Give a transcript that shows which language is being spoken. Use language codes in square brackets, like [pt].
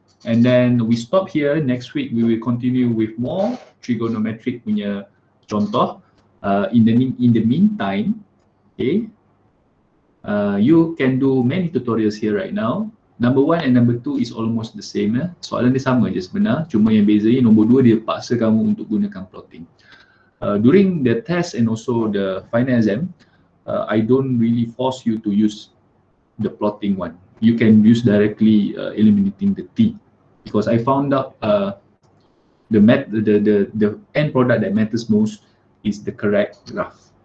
[en] And then we stop here. Next week we will continue with more trigonometric punya contoh. In the meantime, okay, you can do many tutorials here right now. Number 1 and number 2 is almost the same. [ms] Soalan dia sama je sebenar. Cuma yang bezanya nombor 2 dia paksa kamu untuk gunakan plotting. [en] During the test and also the final exam, I don't really force you to use the plotting one. You can use directly eliminating the t, because I found out the end product that matters most is the correct graph.